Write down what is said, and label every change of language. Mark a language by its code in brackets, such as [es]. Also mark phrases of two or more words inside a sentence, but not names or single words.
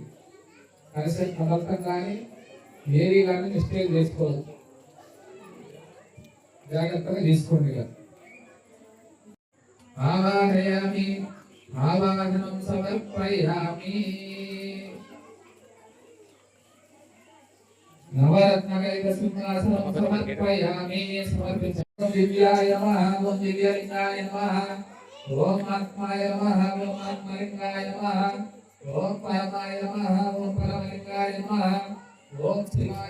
[te] కలిసి మొదలతం కానీ ఏది కానీ మిస్టేక్ చేసుకోవద్దు, జాగ్రత్తగా తీసుకోండి. [sa] ఆవాహయామి, ఆవాహనం సమర్పయామి. नवरत्नकलित सिंहासनं समर्पयामि समर्पितं दिव्याय नमः ओम दिव्यलिंगाय नमः ओम आत्माय नमः ओम आत्मलिंगाय नमः ओम परमाय नमः ओम परमलिंगाय नमः ओम शिवाय